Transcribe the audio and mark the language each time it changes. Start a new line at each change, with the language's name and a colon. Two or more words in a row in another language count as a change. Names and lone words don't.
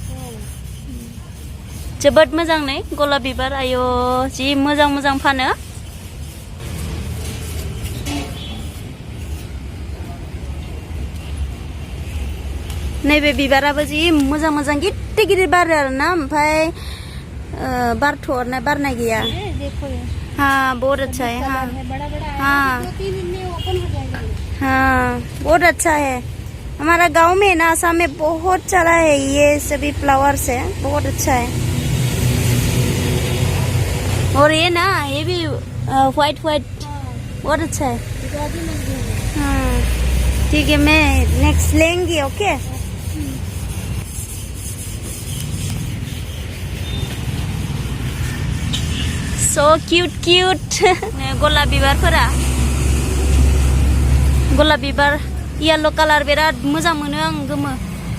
Bodo: जोबोद मोजां नै गलाब बिबार आयो जि मोजां मोजां फानो नैबे बिबाराबो जि मोजां मोजां गिदिर गिदिर बारो आरोना ओमफ्राय बारनाय गैया
Hindi: हाँ बहुत अच्छा है हाँ हाँ हाँ बहुत अच्छा है हमारा गांव में ना आसाम में बहुत चला है ये सभी फ्लावर्स है बहुत अच्छा है और ये ना ये भी व्हाइट बहुत अच्छा है हाँ ठीक है मैं नेक्स्ट लेंगी ओके
English: so cute
Bodo: गलाब बिबारफोरा गलाब बिबार येलो कालार बिराद मोजां मोनो आं गोमो